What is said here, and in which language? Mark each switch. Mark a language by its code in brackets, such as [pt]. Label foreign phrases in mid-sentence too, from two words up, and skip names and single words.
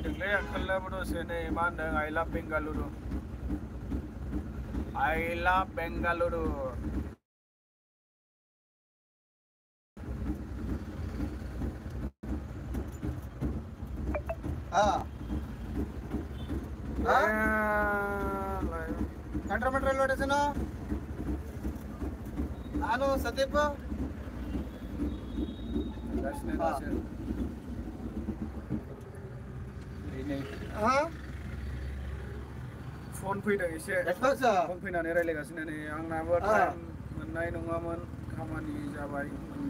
[brx] ओंखारलाबो दसे नै मा होनदों [en] I love Bengaluru I love Bengaluru [kn] Cantonment railway station ನಾನು ಸದೀಪ್ [brx] फन फैदों एसे फन फैनानै रायलायगासिनो नै आंनाबो टाइम मोननाय नङामोन खामानि जाबाय होनबा